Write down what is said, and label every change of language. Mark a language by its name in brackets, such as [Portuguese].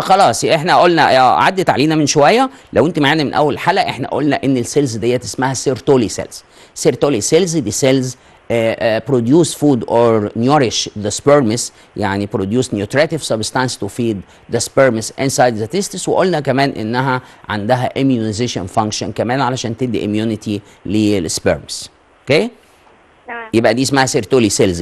[Arabic] خلاص احنا قلنا عدت علينا من شويه، لو انت معانا من اول حلقه احنا قلنا ان السيلز ديت اسمها سيرتولي سيلز. سيرتولي سيلز دي سيلز [English] produce food or nourish the sperms، يعني produce nutritive substance to feed the sperms inside the testis. [Arabic] وقلنا كمان انها عندها immunization function كمان علشان تدي immunity للسبرمز. اوكي؟ تمام. يبقى دي اسمها سيرتولي سيلز.